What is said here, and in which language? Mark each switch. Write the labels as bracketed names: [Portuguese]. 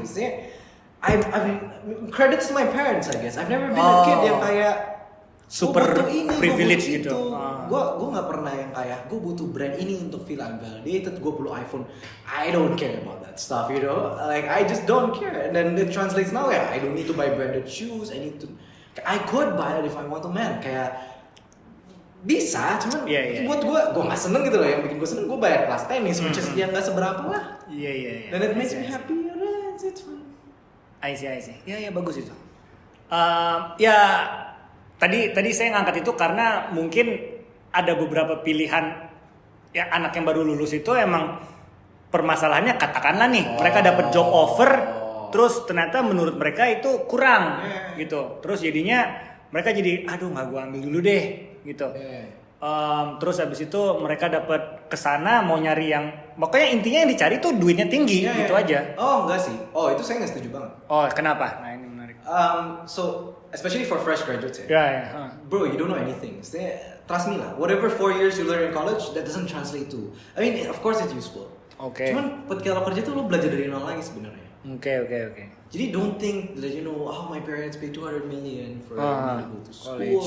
[English] Maksudnya I mean credits to my parents I guess. I've never been a kid [Indonesian] yang kayak super privilege gitu. Gue nggak pernah yang kayak gue butuh brand ini untuk [English] feel I'm validated. [Indonesian] Gue perlu iPhone. [English] I don't care about that stuff, you know. Like I just don't care. And then it translates now ya. I don't need to buy branded shoes. I could buy it if I want to, man. [Indonesian] Kayak bisa, cuman buat gue nggak seneng gitu loh. Yang bikin gue seneng gue bayar kelas tenis, [English] which is [Indonesian] yang nggak seberapa lah. Iya. [English] Dan it makes me happy. It's fun. I see. [Indonesian] Ya bagus itu. Ya tadi saya ngangkat itu karena mungkin ada beberapa pilihan ya anak yang baru lulus itu emang permasalahannya katakanlah nih mereka dapat job offer terus ternyata menurut mereka itu kurang gitu, terus jadinya mereka jadi aduh nggak gue ambil dulu deh gitu. Terus habis itu mereka dapat kesana mau nyari yang pokoknya intinya yang dicari tuh duitnya tinggi gitu aja. Oh enggak sih, itu saya nggak setuju banget. Oh kenapa? Nah ini menarik. [English] So especially for fresh graduates bro, you don't know anything. Trust me lah, whatever 4 years you learn in college that doesn't translate to, I mean of course it's useful. [Indonesian] Cuman ketika lo kerja tuh lo belajar dari nol lagi sebenarnya. Oke. [English] Jadi don't think that my parents pay 200 million for me to go to school.